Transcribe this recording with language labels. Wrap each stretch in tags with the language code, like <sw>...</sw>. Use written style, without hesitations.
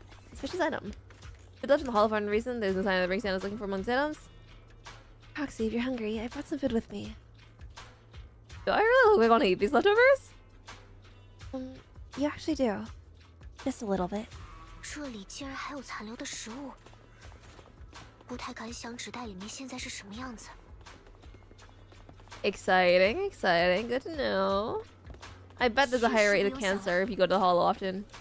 <en>Suspicious item. If left in the hall for no reason, there's no sign of the ring Santa's looking for amongst items. Roxy, if you're hungry, I brought some food with me. Do I really look like I want to eat these leftovers? You actually do. Just a little bit.</en> <zh>这里竟然还有残留的食物，不太敢想纸袋里面现在是什么样子。</zh> <en>Exciting, exciting. Good to know. I bet there's a higher rate of cancer if you go to the hall often.</en>